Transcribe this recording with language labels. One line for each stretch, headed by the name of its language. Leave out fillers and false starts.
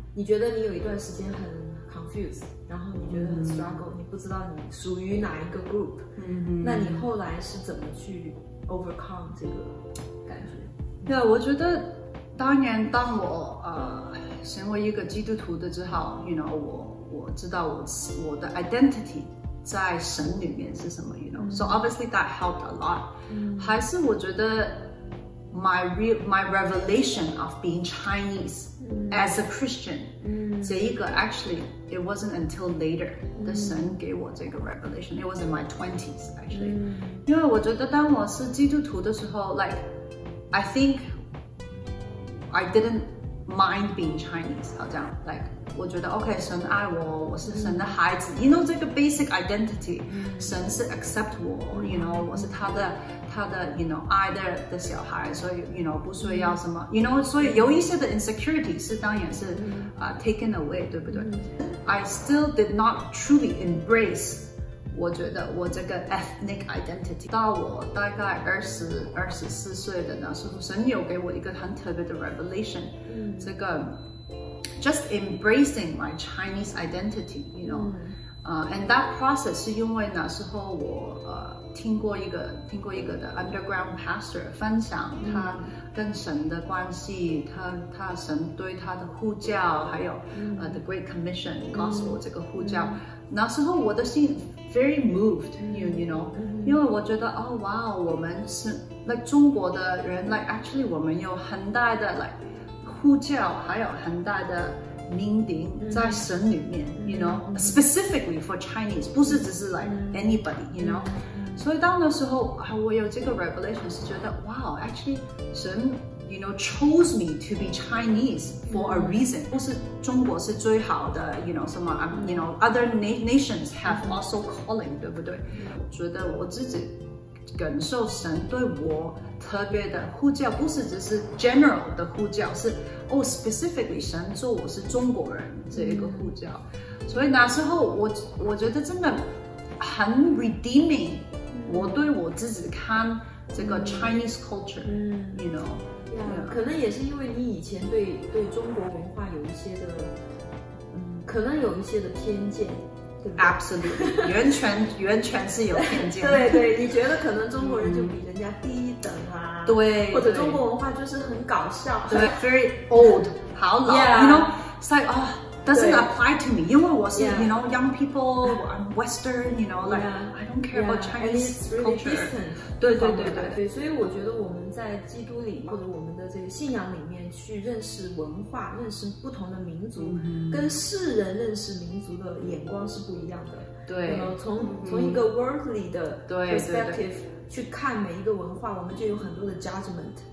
Chinese: 你觉得你有一段时间很 confused， 然后你觉得很 struggle， 你不知道你属于哪一个 group，那你后来是怎么去 overcome 这个感觉？对，我觉得当然当我成为一个基督徒的之后 ，you know， 我知道我的 identity 在神里面是什么 ，you know，
English: so obviously that helped a lot。
Chinese: 还是我觉得
English: my revelation of being Chinese as a Christian，这一个 actually it wasn't until later
Chinese: 的神给我这个
English: revelation，it was in my 20s actually，
Chinese: 因为我觉得当我是基督徒的时候
English: ，like I think I didn't mind being Chinese，
Chinese: 好像 like 我觉得 OK， 神爱我，我是神的孩子 ，you know 这个 basic identity，神是 accept 我 ，you know 我是他的 you know 爱的小孩，所以 you know 不需要什么 ，you know 所以有一些的 insecurity 是当然是taken away， 对不对？
English: I still did not truly embrace。
Chinese: 我觉得我这个 ethnic identity 到我大概24岁的那时候，神有给我一个很特别的 revelation，这个
English: just embracing my Chinese identity，
Chinese: you know，
English: and that process
Chinese: 是因为那时候我听过一个的 underground pastor 分享他跟神的关系，他神对他的呼叫，还有the Great Commission 告诉我这个呼叫，那时候我的心 very moved，you know，因为我觉得哇，我们是 like 中国的人 like actually 我们有很大的 like 呼叫，还有很大的命定在神里面 ，you know，
English: specifically for Chinese，
Chinese: 不是只是 like anybody，you know。所以当那时候我有这个 revelation 是觉得 wow actually 神 you know
English: chose me to be Chinese for a reason，
Chinese: 不是中国是最好的 you know 什么 you know
English: other nations have also calling，
Chinese: 对不对？觉得我自己感受神对我特别的呼叫，不是只是 general 的呼叫，是specifically 神做我是中国人这一个呼叫，所以那时候我觉得真的很 redeeming。我对我自己看这个 Chinese culture，you know，可能也是因为你以前对中国文化有一些的，可能有一些的偏见，对不对？Absolutely， 完全是有偏见。对，你觉得可能中国人就比人家低一等啊？对，或者中国文化就是很搞笑，
English: 对 ，very old，
Chinese: 好老
English: ，you know，it's like doesn't apply to me.
Chinese: 因为我是
English: Yeah. you know young people, I'm Western, you know, like I don't care about Chinese culture.
Chinese: 对对对对对，所以我觉得我们在基督里或者我们的这个信仰里面去认识文化、认识不同的民族，跟世人认识民族的眼光是不一样的。对，从一个 worldly 的 perspective 去看每一个文化，我们就有很多的 judgment。